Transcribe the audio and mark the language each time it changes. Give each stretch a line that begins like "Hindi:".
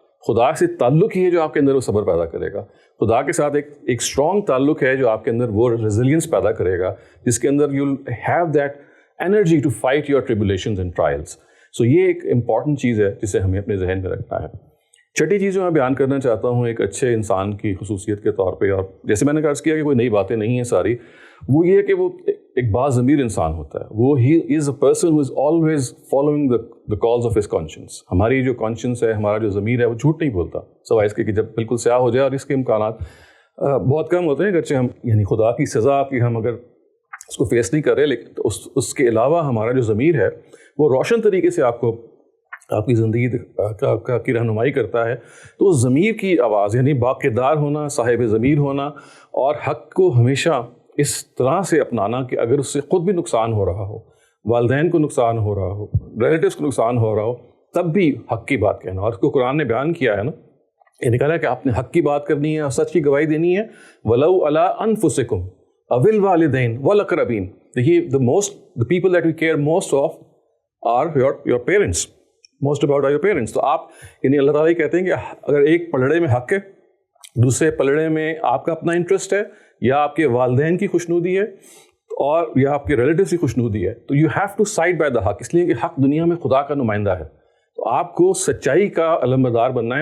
Urdu: خدا سے تعلق ہی ہے جو آپ کے اندر وہ صبر پیدا کرے گا. خدا کے ساتھ ایک اسٹرانگ تعلق ہے جو آپ کے اندر وہ ریزیلینس پیدا کرے گا، جس کے اندر
English: You have that energy to fight your tribulations and trials.
Urdu: سو یہ ایک امپورٹنٹ چیز ہے جسے ہمیں اپنے ذہن میں رکھنا ہے. چھٹی چیز جو میں بیان کرنا چاہتا ہوں ایک اچھے انسان کی خصوصیت کے طور پہ، اور جیسے میں نے عرض کیا کہ کوئی نئی باتیں نہیں ہیں ساری، وہ یہ ہے کہ وہ ایک باضمیر انسان ہوتا ہے.
English: وہ ہی is a person who is always following the calls of his conscience.
Urdu: ہماری جو کانشنس ہے، ہمارا جو ضمیر ہے، وہ جھوٹ نہیں بولتا سوائے اس کے کہ جب بالکل سیاہ ہو جائے، اور اس کے امکانات بہت کم ہوتے ہیں. اگرچہ ہم یعنی خدا کی سزا کی ہم اگر اس کو فیس نہیں کر رہے، لیکن اس کے علاوہ ہمارا جو ضمیر ہے وہ روشن طریقے سے آپ کی زندگی کی رہنمائی کرتا ہے. تو اس ضمیر کی آواز یعنی باکردار ہونا، صاحب ضمیر ہونا، اور حق کو ہمیشہ اس طرح سے اپنانا کہ اگر اس سے خود بھی نقصان ہو رہا ہو، والدین کو نقصان ہو رہا ہو، ریلیٹیوز کو نقصان ہو رہا ہو، تب بھی حق کی بات کہنا. اور اس کو قرآن نے بیان کیا ہے نا، یہ نکالا کہ آپ نے حق کی بات کرنی ہے اور سچ کی گواہی دینی ہے.
Arabic: وَلَوْ عَلَىٰ أَنفُسِكُمْ أَوِ الْوَالِدَيْنِ وَالْأَقْرَبِينَ.
Urdu: دیکھیے
English: the people that we care most of are your parents. Most about are your parents.
Urdu: تو آپ یعنی اللہ تعالیٰ کہتے ہیں کہ اگر ایک پلڑے میں حق ہے، دوسرے پلڑے میں آپ کا اپنا انٹرسٹ ہے، یا آپ کے والدین کی خوشنودی ہے، اور یا آپ کے ریلیٹیوز کی خوشنودی ہے، تو
English: You have to side by the حق.
Urdu: اس لیے کہ حق دنیا میں خدا کا نمائندہ ہے. تو آپ کو سچائی کا علمبردار بننا ہے.